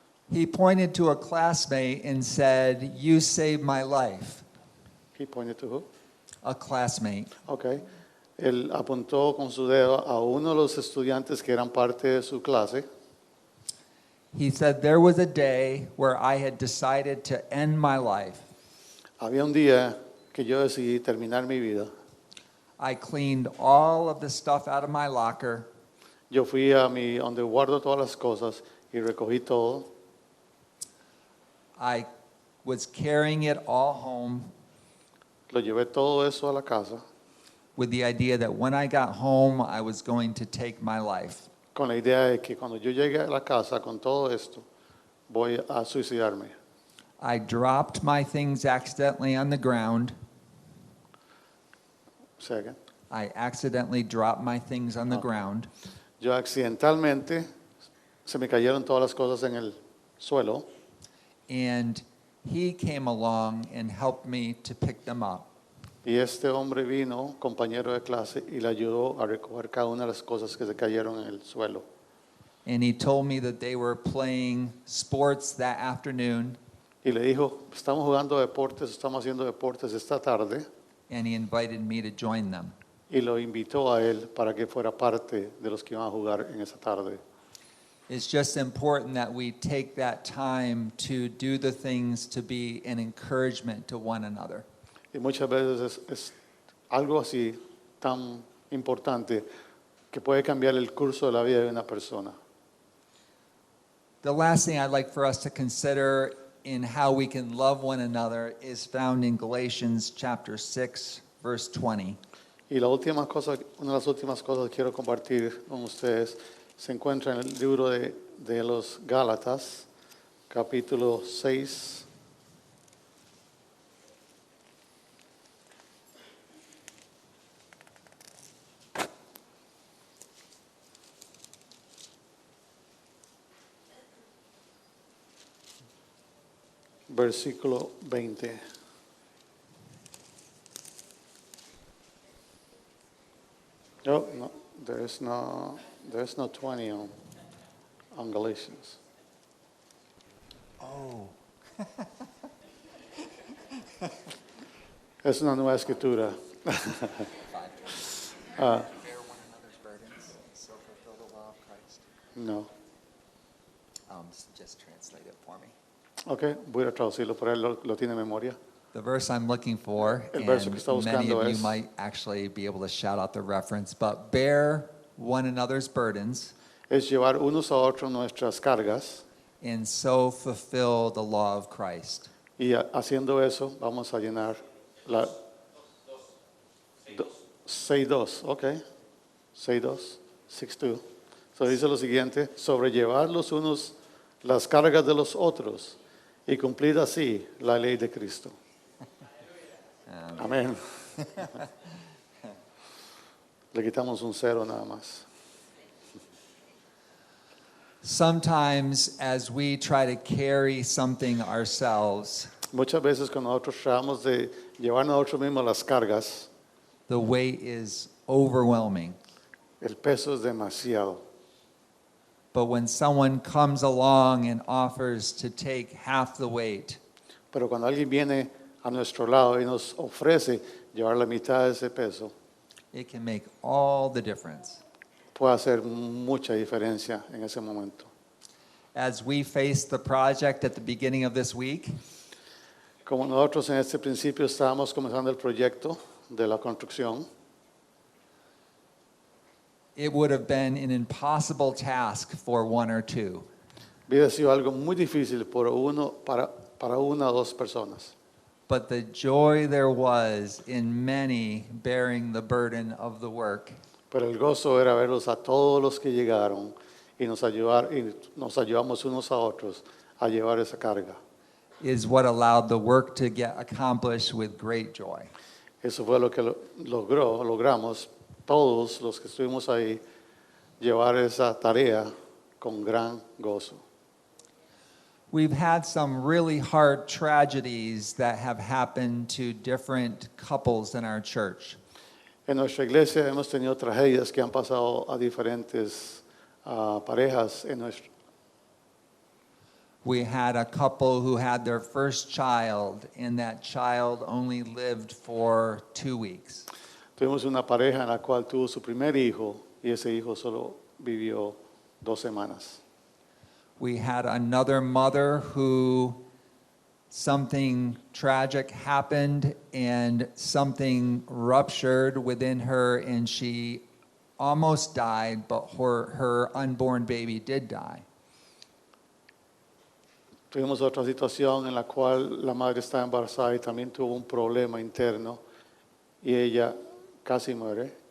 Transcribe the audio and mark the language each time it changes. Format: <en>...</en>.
<en>He pointed to a classmate and said, "You saved my life." He pointed to who? A classmate. Okay.</en> <es>Él apuntó con su dedo a uno de los estudiantes que eran parte de su clase.</es> <en>He said, "There was a day where I had decided to end my life.</en> <es>Había un día que yo decidí terminar mi vida.</es> <en>I cleaned all of the stuff out of my locker.</en> <es>Yo fui a donde guardo todas las cosas y recogí todo.</es> <en>I was carrying it all home</en> <es>Lo llevé todo eso a la casa</es> <en>with the idea that when I got home, I was going to take my life."</en> <es>con la idea de que cuando yo llegue a la casa con todo esto, voy a suicidarme.</es> <en>I dropped my things accidentally on the ground. Say again. I accidentally dropped my things on the ground.</en> <es>Yo accidentalmente se me cayeron todas las cosas en el suelo</es> <en>And he came along and helped me to pick them up.</en> <es>y este hombre vino, compañero de clase, y le ayudó a recoger cada una de las cosas que se cayeron en el suelo.</es> <en>And he told me that they were playing sports that afternoon,</en> <es>Y le dijo, estamos jugando deportes, estamos haciendo deportes esta tarde,</es> <en>and he invited me to join them.</en> <es>y lo invitó a él para que fuera parte de los que iban a jugar en esa tarde.</es> <en>It's just important that we take that time to do the things to be an encouragement to one another.</en> <es>Y muchas veces es algo así tan importante que puede cambiar el curso de la vida de una persona. The last thing I'd like for us to consider in how we can love one another is found in Galatians chapter 6, verse 20. Y la última cosa, una de las últimas cosas que quiero compartir con ustedes se encuentra en el libro de los Gálatas, capítulo 6. Versículo 20.</es> <en>No, there's no 20 on Galatians. Oh.</en> <es>Es una nueva escritura.</es> <en>Bear one another's burdens, so fulfill the law of Christ. No. Just translate it for me.</en> <es>Ok, voy a traducirlo por él, lo tiene en memoria.</es> <en>The verse I'm looking for,</en> <es>El verso que</es> <en>and</en> <es>está</es> <en>many</en> <es>buscando</es> <en>of you</en> <es>es-</es> <en>might actually be able to shout out the reference, but bear one another's burdens</en> <es>Es llevar unos a otros nuestras cargas</es> <en>and so fulfill the law of Christ.</en> <es>y haciendo eso vamos a llenar la 6:2, ok, 6:2, 6:2. So dice lo siguiente: sobrellevar los unos las cargas de los otros y cumplir así la ley de Cristo. Amén. Le quitamos un 0 nada más.</es> <en>Sometimes, as we try to carry something ourselves,</en> <es>Muchas veces cuando nosotros tratamos de llevar a nosotros mismos las cargas,</es> <en>the weight is overwhelming.</en> <es>el peso es demasiado.</es> <en>But when someone comes along and offers to take half the weight,</en> <es>Pero cuando alguien viene a nuestro lado y nos ofrece llevar la mitad de ese peso,</es> <en>it can make all the difference.</en> <es>puede hacer mucha diferencia en ese momento.</es> <en>As we face the project at the beginning of this week,</en> <es>Como nosotros en este principio estábamos comenzando el proyecto de la construcción,</es> <en>it would have been an impossible task for one or two.</en> <es>hubiera sido algo muy difícil para una o dos personas.</es> <en>But the joy there was in many bearing the burden of the work</en> <es>Pero el gozo era verlos a todos los que llegaron y nos ayudamos unos a otros a llevar esa carga.</es> <en>is what allowed the work to get accomplished with great joy.</en> <es>Eso fue lo que logramos todos los que estuvimos ahí, llevar esa tarea con gran gozo.</es> <en>We've had some really hard tragedies that have happened to different couples in our church.</en> <es>En nuestra iglesia hemos tenido tragedias que han pasado a diferentes parejas en nuestro.</es> <en>We had a couple who had their first child, and that child only lived for 2 weeks.</en> <es>Tuvimos una pareja en la cual tuvo su primer hijo y ese hijo solo vivió 2 semanas.</es> <en>We had another mother who something tragic happened and something ruptured within her, and she almost died, but her unborn baby did die.</en> <es>Tuvimos otra situación en la cual la madre estaba embarazada y también tuvo un problema interno y ella casi muere.</es>